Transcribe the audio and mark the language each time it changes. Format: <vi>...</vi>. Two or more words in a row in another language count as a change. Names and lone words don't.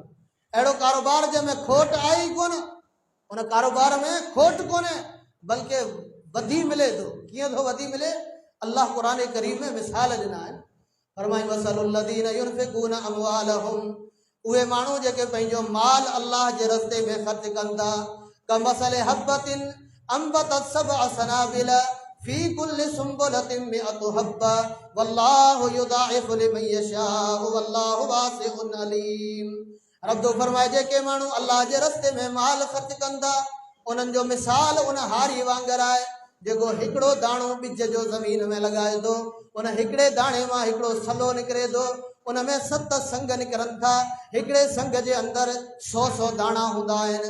<sd>अहिड़ो कारोबार जंहिंमें खोट आहे ई कोन उन कारोबार में खोट कोन्हे बल्कि वधी मिले थो। कीअं थो वधी मिले अल्लाह क़ुरान करीम में मिसाल ॾिना आहिनि। फरमाई</sd> <ar>مثل الذين ينفقون أموالهم</ar> <sd>उहे माण्हू जेके पंहिंजो माल अल्लाह जे रस्ते में ख़र्च कनि था</sd> <ar>كمثل حبة أنبتت سبع سنابل في كل سنبلة مائة حبة والله يضاعف لمن يشاء والله واسع عليم.</ar> <sd>रब तो फरमाए जेके माण्हू अल्लाह जे रस्ते में माल ख़र्च कनि था उन्हनि जो मिसाल उन हारी वांगुरु आहे जेको हिकिड़ो दाणो ॿिज जो ज़मीन में लॻाए थो उन हिकिड़े दाणे मां हिकिड़ो सलो निकिरे थो उन में 7 संग निकिरनि था। हिकिड़े संग जे अंदरि 100 दाणा हूंदा आहिनि।</sd>